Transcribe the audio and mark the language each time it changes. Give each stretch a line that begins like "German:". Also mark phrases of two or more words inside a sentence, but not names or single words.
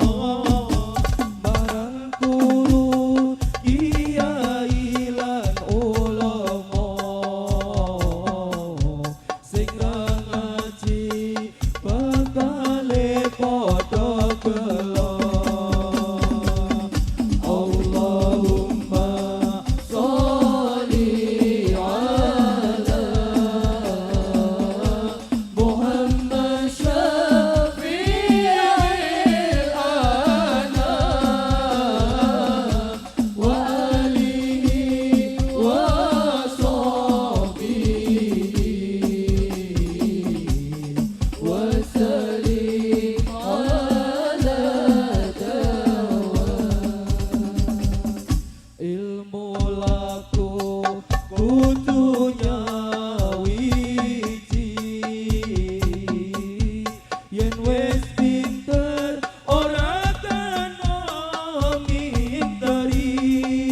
Javanese: Marang guru kiai lan ulama sing ra ngaji bakale padha gelo.
Arabic: اللهم صل على محمد شفيع الأنام وآله وصحبه وسلم على الدوام.
Javanese: Ilmu laku kudu nyawiji, yen wis pinter ora kena minteri.